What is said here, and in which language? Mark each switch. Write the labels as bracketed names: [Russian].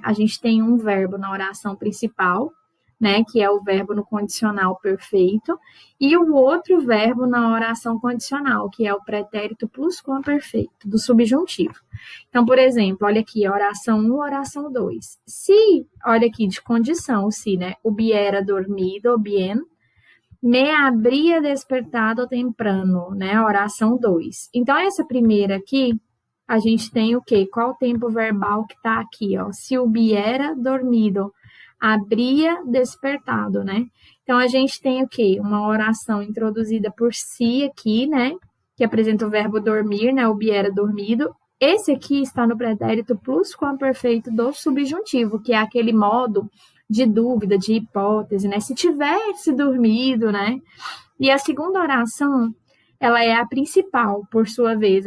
[Portuguese] A gente tem um verbo na oração principal, né? Que é o verbo no condicional perfeito. E o outro verbo na oração condicional, que é o pretérito plusquamperfeito, do subjuntivo. Então, por exemplo, olha aqui, oração 1, oração 2. Se, olha aqui, de condição, se, né? [Spanish] Hubiera dormido bien, me habría despertado temprano, né? [Portuguese] Oração 2. Então, essa primeira aqui, a gente tem o quê? Qual o tempo verbal que tá aqui, ó? [Spanish] Se hubiera dormido, habría despertado, né? [Portuguese] Então, a gente tem o quê? Uma oração introduzida por si aqui, né? Que apresenta o verbo dormir, né? [Spanish] Hubiera dormido. [Portuguese] Esse aqui está no pretérito plusquamperfeito do subjuntivo, que é aquele modo de dúvida, de hipótese, né? Se tivesse dormido, né? E a segunda oração, ela é a principal, por sua vez.